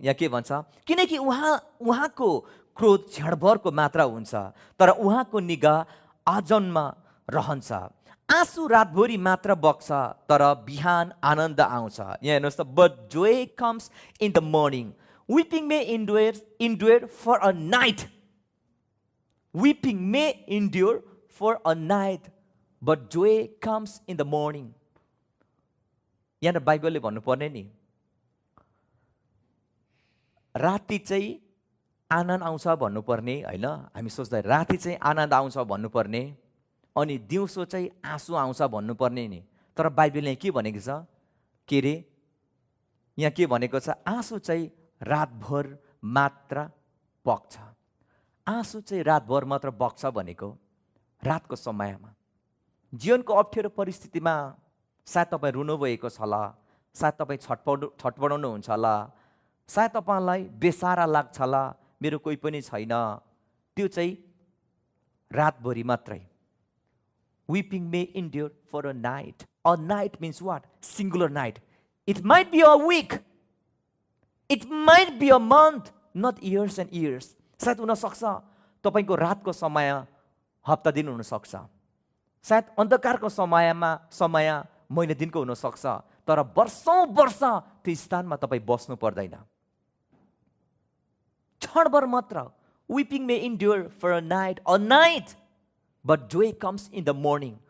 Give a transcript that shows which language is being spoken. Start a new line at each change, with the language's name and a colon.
Nepali: यहाँ के भन्छ, किनकि उहाँको क्रोध क्षणभरको मात्रा हुन्छ, तर उहाँको निगाह आजन्म रहन्छ। आँसु रातभरि मात्र बग्छ, तर बिहान आनन्द आउँछ। यहाँ हेर्नुहोस् त,
English: But joy comes in the morning, weeping may endure for a night. Weeping may endure for a night, but joy comes in the morning.
Nepali: यहाँ बाइबलले भन्नुपर्ने नि, राति चाहिँ आनन्द आउँछ भन्नुपर्ने होइन। हामी सोच्दा राति चाहिँ आनन्द आउँछ भन्नुपर्ने, अनि दिउँसो चाहिँ आँसु आउँछ भन्नुपर्ने नि। तर बाइबलले के भनेको छ, के रे यहाँ के भनेको छ, आँसु चाहिँ रातभर मात्र बग्छ। आँसु चाहिँ रातभर मात्र बग्छ भनेको रातको समयमा, जीवनको अप्ठ्यारो परिस्थितिमा सायद तपाईँ रुनुभएको छ होला, सायद तपाईँ छटपटाउनु हुन्छ होला, सायद तपाईँलाई बेसारा लाग्छ होला, मेरो कोही पनि छैन, त्यो चाहिँ रातभरि मात्रै।
English: Weeping may endure for a night. A night means what? Singular night. It might be a week. It might be a month, not years and years.
Nepali: सायद हुन सक्छ तपाईँको रातको समय हप्ता दिन हुन सक्छ, सायद अन्धकारको समय महिना दिनको हुन सक्छ, तर वर्षौं वर्ष त्यो स्थानमा तपाईँ बस्नु पर्दैन, क्षणभर मात्र।
English: Weeping may endure for a night, but joy comes in the morning.